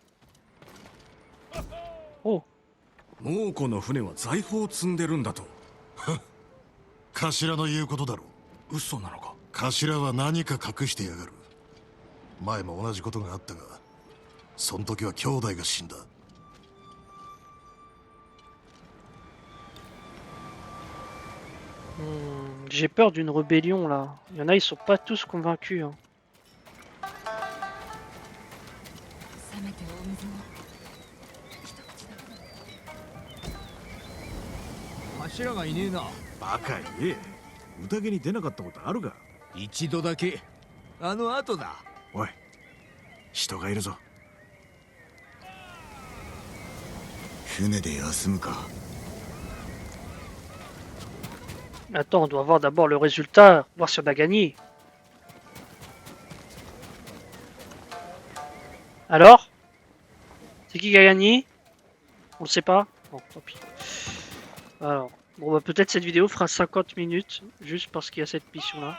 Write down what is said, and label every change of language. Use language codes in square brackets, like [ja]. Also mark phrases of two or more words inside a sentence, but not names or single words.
[ja] Oh, 猛虎の船は財宝を積んでるんだと。頭の言うことだろう。嘘なのか。頭は何か隠してやがる。前も同じことがあったが、その時は兄弟が死んだ。 [fr] j'ai peur d'une rébellion là. Il y en a, ils sont pas tous convaincus. Hein. [ja] せめてお水を一口だけ。柱がいねえな。バカ言え。宴に出なかったことあるか。一度だけ。あの後だ。おい、人がいるぞ。船で休むか。 [fr] Attends, on doit voir d'abord le résultat, voir si on a gagné. Alors? C'est qui a gagné? On le sait pas? Bon, tant pis. Alors, bon bah peut-être cette vidéo fera 50 minutes, juste parce qu'il y a cette mission là.